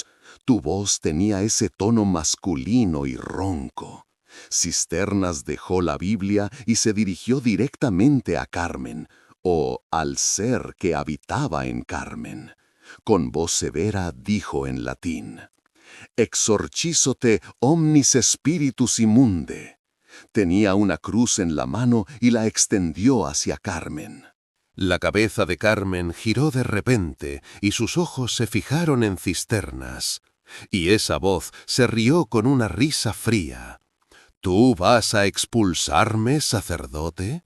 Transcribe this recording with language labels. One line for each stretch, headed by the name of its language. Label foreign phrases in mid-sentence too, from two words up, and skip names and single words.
Spanish: Tu voz tenía ese tono masculino y ronco. Cisternas dejó la Biblia y se dirigió directamente a Carmen, o al ser que habitaba en Carmen. Con voz severa dijo en latín:
Latin: Exorcizote omnis spiritus immunde.
Spanish: Tenía una cruz en la mano y la extendió hacia Carmen. La cabeza de Carmen giró de repente y sus ojos se fijaron en Cisternas. Y esa voz se rió con una risa fría. ¿Tú vas a expulsarme, sacerdote?